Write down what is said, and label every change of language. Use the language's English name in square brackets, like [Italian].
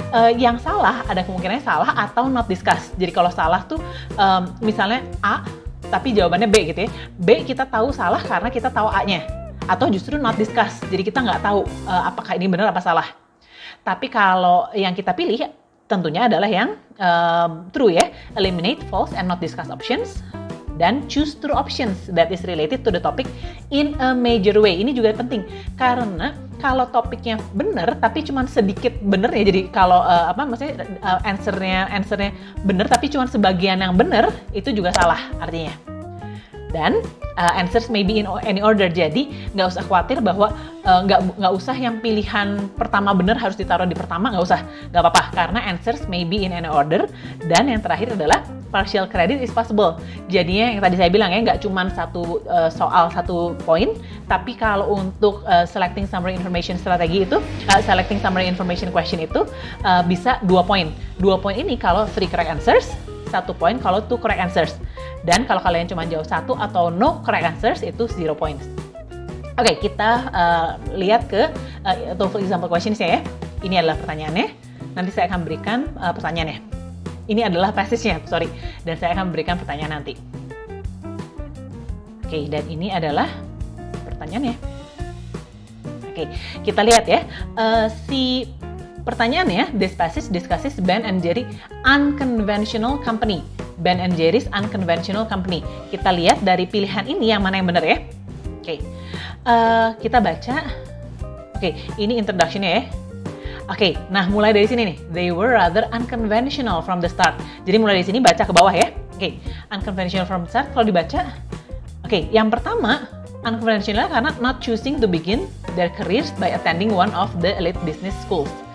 [Indonesian] Yang salah ada kemungkinannya salah atau [English] not discussed. [Indonesian] Jadi kalau salah tuh misalnya A tapi jawabannya B gitu ya. B kita tahu salah karena kita tahu A-nya. Atau justru [English] not discussed. [Indonesian] Jadi kita nggak tahu apakah ini benar apa salah. Tapi kalau yang kita pilih tentunya adalah yang true ya. [English] Eliminate false and not discussed options. Dan choose true options that is related to the topic in a major way. [Indonesian] Ini juga penting karena kalau topiknya benar tapi cuma sedikit benar ya. Jadi kalau answernya benar tapi cuma sebagian yang benar, itu juga salah artinya. [English] Dan answers may be in any order. [Indonesian] Jadi nggak usah khawatir bahwa nggak usah yang pilihan pertama benar harus ditaruh di pertama, nggak usah, nggak apa-apa karena [English] answers may be in any order. [Indonesian] Dan yang terakhir adalah [English] partial credit is possible. [Indonesian] Jadinya yang tadi saya bilang ya, nggak cuma satu soal satu poin, tapi kalau untuk selecting summary information strategi itu, [English] selecting summary information question [Indonesian] itu bisa 2 poin. 2 poin ini kalau 3 [English] correct answers, [Indonesian] 1 poin kalau 2 correct answers. Dan kalau kalian cuma jawab 1 atau [English] no correct answers, [Indonesian] itu 0 points. Oke, kita lihat ke [English] TOEFL example questions [Indonesian] ya. Ini adalah pertanyaannya. Nanti saya akan berikan pertanyaannya. Ini adalah passage-nya, sorry. Dan saya akan memberikan pertanyaan nanti. Oke, dan ini adalah pertanyaannya. Oke, kita lihat ya. Si pertanyaannya, [English] this passage discusses Ben and Jerry unconventional company. Ben and Jerry's unconventional company. [Indonesian] Kita lihat dari pilihan ini yang mana yang benar ya. Oke, kita baca. Oke, ini introduction-nya ya. Oke, nah mulai dari sini nih. [English] They were rather unconventional from the start. [Indonesian] Jadi mulai dari sini baca ke bawah ya. Oke, [English] unconventional from the start. [Indonesian] Kalau dibaca, oke, yang pertama [English] Unconventional [Indonesian] karena [English] not choosing to begin their careers by attending one of the elite business schools.